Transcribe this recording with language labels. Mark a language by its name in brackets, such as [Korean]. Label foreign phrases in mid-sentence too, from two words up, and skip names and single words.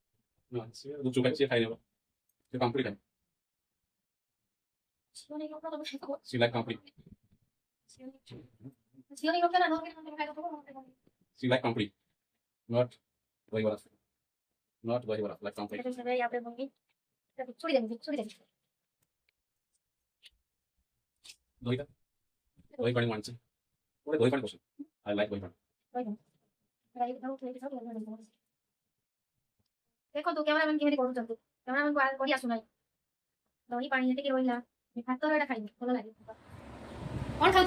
[Odia] ଗୁପଚୁପ ଖାଇ ସିଏ ଖାଇନେବ ସେ ପାମ୍ପୁଡ଼ି ଖାଏ ଝିଅ ନେଇକି ଉଠିଆ ତମେ ଖାଇଦେବ [English] she like ପାମ୍ପୁଡ଼ି [Odia] ଝିଅ ନେଇକି ଉଠିଆ ନା ନହେଲେ ତମେ ଖାଇଦେବ [English] she like ପାମ୍ପୁଡ଼ି not ଦହିବରା like ପାମ୍ପୁଡ଼ି [Hindi] यहाँ पे मम्मी छोड़ी देंगे [Odia] ଦହିଟା ଦହି ପାଣି ମାଂସ ଗୋଟେ ଦହି ପାଣି ପସନ୍ଦ [English] I like [Odia] ଦହି ପାଣି ଦେଖନ୍ତୁ କ୍ୟାମେରାମ୍ୟାନ୍ କେମିତି କରୁଛନ୍ତି କ୍ୟାମେରାମ୍ୟାନ୍ କରି ଆସୁନାହିଁ ଦହି ପାଣି ଯେତିକି ରହିଲା ଭାତର ଏଇଟା ଖାଇବି ଭଲ ଲାଗେ କ'ଣ ଖାଉଛ